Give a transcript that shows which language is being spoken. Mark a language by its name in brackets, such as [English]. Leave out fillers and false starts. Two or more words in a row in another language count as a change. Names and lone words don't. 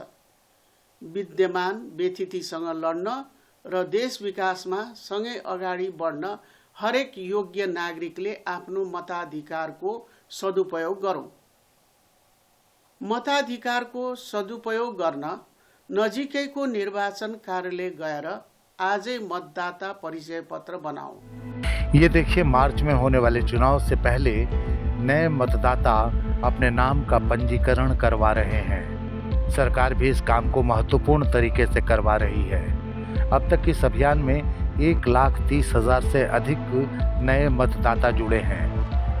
[Nepali] विद्यमान व्यथितिसँग लड्न र देश विकासमा सँगै अगाडि बढ्न हरेक योग्य नागरिकले आफ्नो मताधिकारको सदुपयोग गरौं। मताधिकारको सदुपयोग गर्न नजिकैको निर्वाचन कार्यालय गएर आजै मतदाता परिचय पत्र बनाओ। [Hindi] ये देखिए, मार्च में होने वाले चुनाव से पहले नए मतदाता अपने नाम का पंजीकरण करवा रहे हैं। सरकार भी इस काम को महत्वपूर्ण तरीके से करवा रही है। अब तक इस अभियान में 1,30,000 से अधिक नए मतदाता जुड़े हैं।